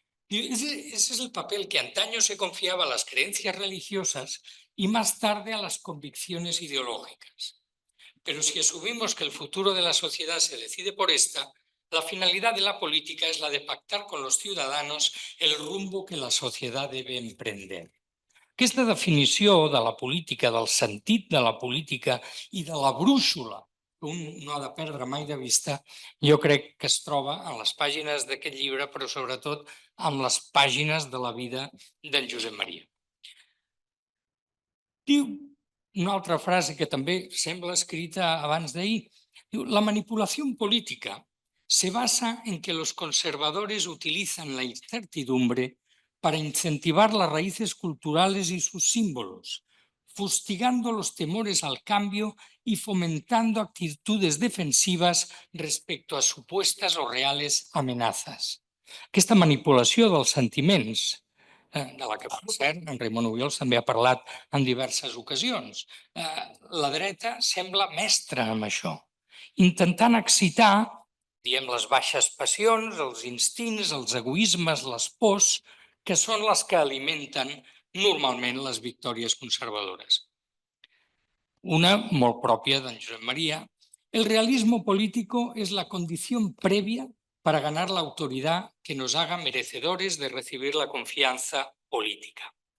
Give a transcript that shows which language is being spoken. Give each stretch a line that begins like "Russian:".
Spanish: Y ese es el papel que antaño se confiaba a las creencias religiosas y más tarde a las convicciones ideológicas. Pero si asumimos que el futuro de la sociedad se decide por esta, la finalidad de la política es la de pactar con los ciudadanos el rumbo que la sociedad debe emprender.
Catalan: Aquesta definició de la política, del sentit de la política i de la brúixola que un no ha de perdre mai de vista, jo crec que es troba en les pàgines d'aquest llibre, però sobretot en les pàgines de la vida d'en Josep Maria. Diu una altra frase que també sembla escrita abans d'ahir.
Spanish: Diu: «La manipulación política se basa en que los conservadores utilizan la incertidumbre para incentivar las raíces culturales y sus símbolos, fustigando los temores al cambio y fomentando actitudes defensivas respecto a supuestas o reales amenazas».
Catalan: Aquesta manipulació dels sentiments, de la que, per cert, en Raimon Obiols també ha parlat en diverses ocasions. La dreta sembla mestra amb això, intentant excitar, diem, les baixes passions, els instints, els egoismes, les pors, que són les que alimenten normalment les victòries conservadores. Una molt pròpia d'en Josep Maria:
Spanish: «El realismo político es la condición previa para ganar la autoridad que nos haga merecedores de recibir la confianza política».